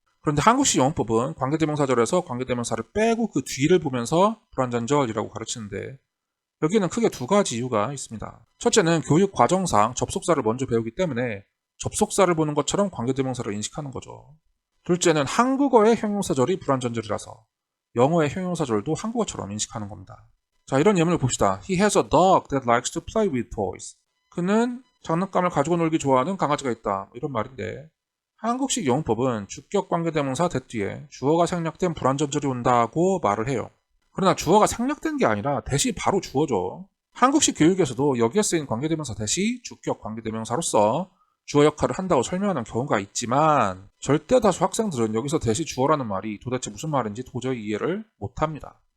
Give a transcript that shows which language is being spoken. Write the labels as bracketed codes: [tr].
[ko] 그런데 한국식 영어법은 관계대명사절에서 관계대명사를 빼고 그 뒤를 보면서 불완전절이라고 가르치는데 여기에는 크게 두 가지 이유가 있습니다. 첫째는 교육 과정상 접속사를 먼저 배우기 때문에 접속사를 보는 것처럼 관계대명사를 인식하는 거죠. 둘째는 한국어의 형용사절이 불완전절이라서 영어의 형용사절도 한국어처럼 인식하는 겁니다. 자, 이런 예문을 봅시다. [en] He has a dog that likes to play with toys. [ko] 그는 장난감을 가지고 놀기 좋아하는 강아지가 있다. 이런 말인데 한국식 영어법은 주격 관계대명사 that 뒤에 주어가 생략된 불완전절이 온다고 말을 해요. 그러나 주어가 생략된 게 아니라 that이 바로 주어죠. 한국식 교육에서도 여기에 쓰인 관계대명사 that이 주격 관계대명사로서 주어 역할을 한다고 설명하는 경우가 있지만 절대 다수 학생들은 여기서 that이 주어라는 말이 도대체 무슨 말인지 도저히 이해를 못합니다.